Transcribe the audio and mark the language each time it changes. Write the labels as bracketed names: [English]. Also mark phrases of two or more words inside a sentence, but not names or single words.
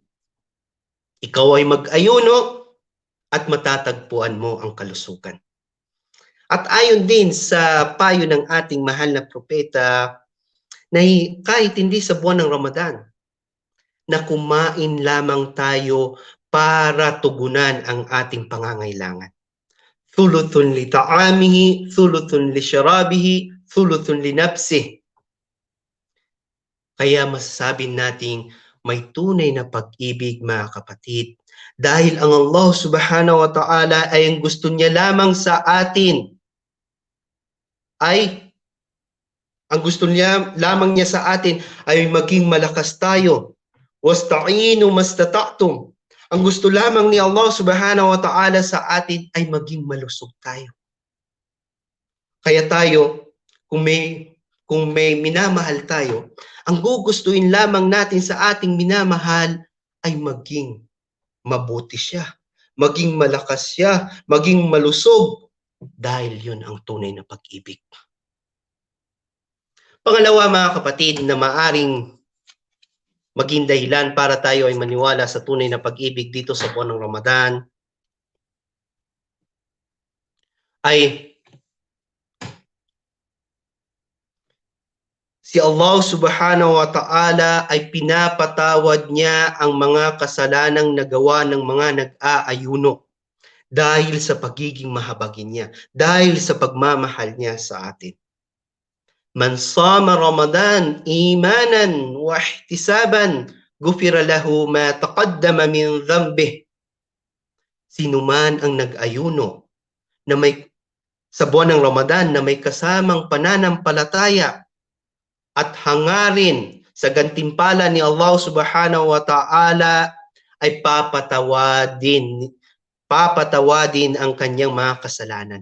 [Filipino] Ikaw ay mag-ayuno at matatagpuan mo ang kalusugan. At ayon din sa payo ng ating mahal na propeta, na kahit hindi sa buwan ng Ramadan, na kumain lamang tayo para tugunan ang ating pangangailangan. [Arabic] ثلث لطعامه، ثلث لشرابه، ثلث لنفسه. [Filipino] Kaya masasabi nating may tunay na pag-ibig, mga kapatid. Dahil ang [Arabic] الله سبحانه وتعالى [Filipino] ay ang gusto niya lamang sa atin. Ang gusto niya lamang niya sa atin ay maging malakas tayo. [Arabic] واستعينوا ما استطعتم. [Filipino] Ang gusto lamang ni [Arabic] الله سبحانه وتعالى [Filipino] sa atin ay maging malusog tayo. Kaya tayo, kung may minamahal tayo, ang gugustuhin lamang natin sa ating minamahal ay maging mabuti siya, maging malakas siya, maging malusog, dahil yun ang tunay na pag-ibig. Pangalawa, mga kapatid, na maaring maging dahilan para tayo ay maniwala sa tunay na pag-ibig dito sa buwan ng Ramadan ay si [Arabic] الله سبحانه وتعالى [Filipino] ay pinapatawad niya ang mga kasalanang nagawa ng mga nag-aayuno dahil sa pagiging mahabagin niya, dahil sa pagmamahal niya sa atin. [Arabic] من صام رمضان إيمانا واحتسابا غفر له ما تقدم من ذنبه. [Filipino] Sino man ang nag-ayuno na sa buwan ng Ramadan na may kasamang pananampalataya at hangarin sa gantimpala ni [Arabic] الله سبحانه وتعالى [Filipino] ay papatawadin ang kanyang mga kasalanan.